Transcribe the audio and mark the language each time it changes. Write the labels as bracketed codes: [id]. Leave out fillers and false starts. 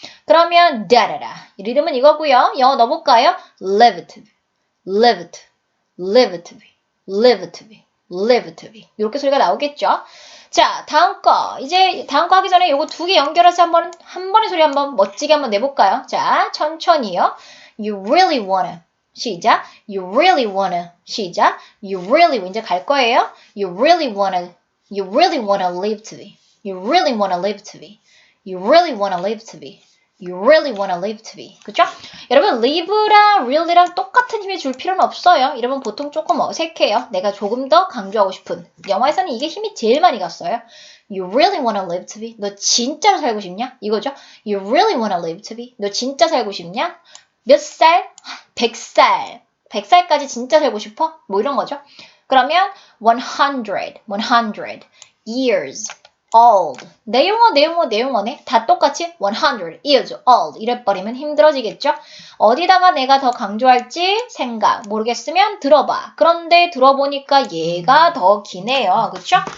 [ko] 그러면 다라라 리듬은 이거고요. 영어 넣어볼까요? [en] live to be live to be. [ko] 이렇게 소리가 나오겠죠? 자, 다음 거. 이제 다음 거 하기 전에 요거 두 개 연결해서 한 번의 소리 한번 멋지게 한번 내볼까요? [en] 자, 천천히요. You really wanna. [ko] 시작. [en] You really wanna. [ko] 시작. [en] You really [ko] 이제 갈 거예요. [en] You really wanna live to be. You really wanna live to be. You really wanna live to be. You really wanna live to be. [ko] 그죠? 여러분, live랑 really랑 똑같은 힘을 줄 필요는 없어요. 여러분, 보통 조금 어색해요. 내가 조금 더 강조하고 싶은. 영화에서는 이게 힘이 제일 많이 갔어요. [en] You really wanna live to be. [ko] 너 진짜로 살고 싶냐? 이거죠? [en] You really wanna live to be. [ko] 너 진짜 살고 싶냐? 몇 살? 100살. 100살까지 진짜 살고 싶어? 뭐 이런 거죠. 그러면 [en] 100 years old. [ko] 내용어네. 다 똑같이 [en] 100 years old. [ko] 이래버리면 힘들어지겠죠? 어디다가 내가 더 강조할지 생각. 모르겠으면 들어봐. 그런데 들어보니까 얘가 더 기네요. 그쵸?